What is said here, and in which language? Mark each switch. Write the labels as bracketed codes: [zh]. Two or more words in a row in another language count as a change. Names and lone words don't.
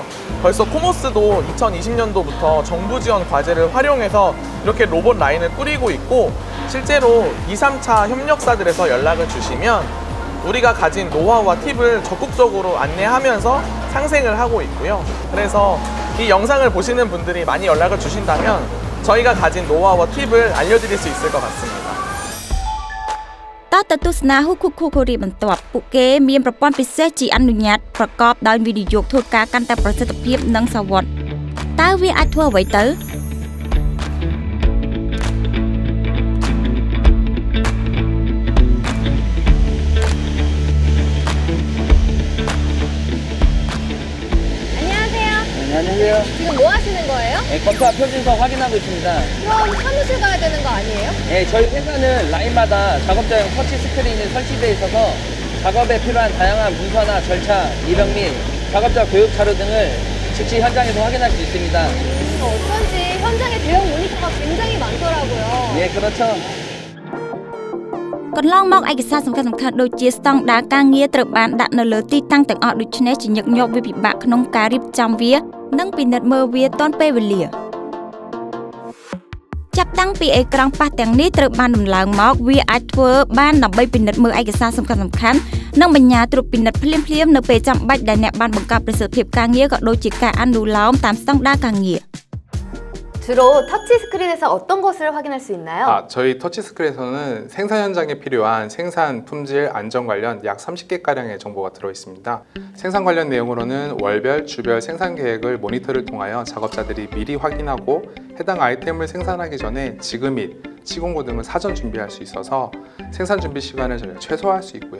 [ko] 벌써 코모스도 2020년도부터 정부 지원 과제를 활용해서 이렇게 로봇 라인을 꾸리고 있고, 실제로 2, 3차 협력사들에서 연락을 주시면 우리가 가진 노하우와 팁을 적극적으로 안내하면서 상생을 하고 있고요. 그래서 이 영상을 보시는 분들이 많이 연락을 주신다면 저희가 가진 노하우와 팁을 알려드릴 수 있을 것 같습니다. [km] តើទៅទស្សនាហ៊ូគូគូកូរីបន្ទាប់ពួកគេមានប្រព័ន្ធពិសេសជាអនុញ្ញាតប្រកបដោយវិនិយោគធ្វើការកាន់តែប្រសិទ្ធភាពនិងសវត្ថិតើវាអាចធ្វើអ្វីទៅ [ko] 안녕하세요. 지금 뭐 하시는 거예요? 네, 검사 표준서 확인하고 있습니다. 그럼 사무실 가야 되는 거 아니에요? 네, 저희 회사는 라인마다 작업자용 터치 스크린이 설치되어 있어서 작업에 필요한 다양한 문서나 절차, 입력 및 작업자 교육 자료 등을 즉시 현장에서 확인할 수 있습니다. 어쩐지 현장에 대형 모니터가 굉장히 많더라고요. 네, 그렇죠. [km] កន្លងមកឯកសារសំខាន់ៗដូចជាស្តង់ដារការងារត្រូវបានដាក់នៅលើទីតាំងទាំងអស់ដូច្នេះជាញឹកញាប់វាពិបាកក្នុងការរៀបចំវានិងពិនិត្យមើលវាទាន់ពេលវេលាចាប់តាំងពីអេក្រង់ប៉ះទាំងនេះត្រូវបានដំឡើងមកវាអាចធ្វើបានដើម្បីពិនិត្យមើលឯកសារសំខាន់ៗនិងបញ្ញាត្រួតពិនិត្យភ្លាមៗនៅពេលចាំបាច់ដែលអ្នកបានបង្កើតប្រសិទ្ធភាពការងារក៏ដូចជាការអនុលោមតាមស្តង់ដារការងារ [ko] 주로 터치 스크린에서 어떤 것을 확인할 수 있나요? 저희 터치스크린에서는 생산 현장에 필요한 생산, 품질, 안전 관련 약 30개가량의 정보가 들어있습니다. 생산 관련 내용으로는 월별, 주별 생산 계획을 모니터를 통하여 작업자들이 미리 확인하고 해당 아이템을 생산하기 전에 지그 및 시공고 등을 사전 준비할 수 있어서 생산 준비 시간을 저희가 최소화할 수 있고요.